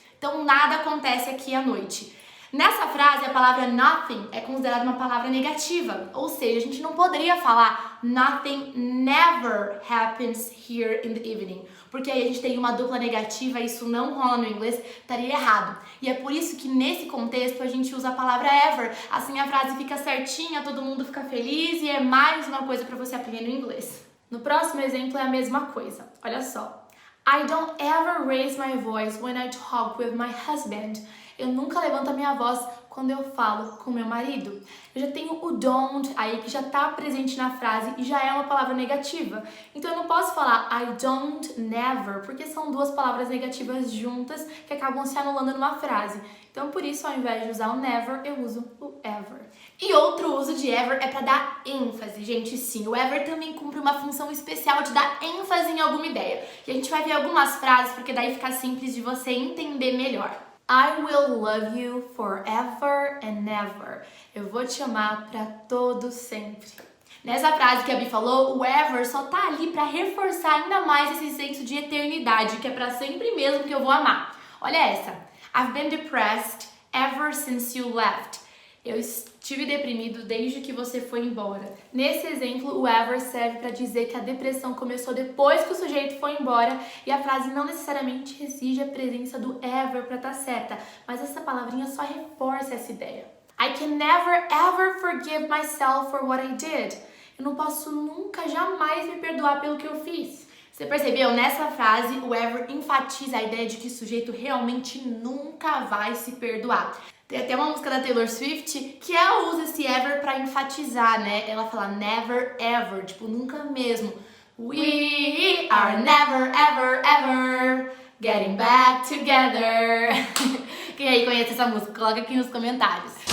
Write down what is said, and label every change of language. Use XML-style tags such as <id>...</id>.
<pt>Então, nada acontece aqui à noite. Nessa frase, a palavra nothing é considerada uma palavra negativa, ou seja, a gente não poderia falar</pt> <en>nothing never happens here in the evening,</en> <pt>porque aí a gente tem uma dupla negativa e isso não rola no inglês, estaria errado. E é por isso que nesse contexto a gente usa a palavra ever, assim a frase fica certinha, todo mundo fica feliz e é mais uma coisa para você aprender no inglês. No próximo exemplo é a mesma coisa, olha só.</pt> <en>I don't ever raise my voice when I talk with my husband.</en> <pt>Eu nunca levanto a minha voz quando eu falo com meu marido. Eu já tenho o don't aí que já está presente na frase e já é uma palavra negativa. Então eu não posso falar</pt> <en>I don't never,</en> <pt>porque são duas palavras negativas juntas que acabam se anulando numa frase. Então por isso, ao invés de usar o never, eu uso o ever. E outro uso de ever é para dar ênfase, gente, sim. O ever também cumpre uma função especial de dar ênfase em alguma ideia. E a gente vai ver algumas frases, porque daí fica simples de você entender melhor.</pt> <en>I will love you forever and ever.</en> <pt>Eu vou te amar para todo sempre. Nessa frase que a Bi falou, o ever só tá ali para reforçar ainda mais esse senso de eternidade, que é para sempre mesmo que eu vou amar. Olha essa. I've been depressed ever since you left. Eu estive deprimido desde que você foi embora. Nesse exemplo, o ever serve para dizer que a depressão começou depois que o sujeito foi embora e a frase não necessariamente exige a presença do ever para estar certa, mas essa palavrinha só reforça essa ideia.</pt> <en>I can never ever forgive myself for what I did.</en> <pt>Eu não posso nunca, jamais me perdoar pelo que eu fiz. Você percebeu? Nessa frase, o ever enfatiza a ideia de que o sujeito realmente nunca vai se perdoar. Tem até uma música da Taylor Swift que ela usa esse ever pra enfatizar, né? Ela fala never ever, tipo, nunca mesmo.</pt> <en>We are never ever ever getting back together.</en> <pt>Quem aí conhece essa música? Coloca aqui nos comentários.</pt>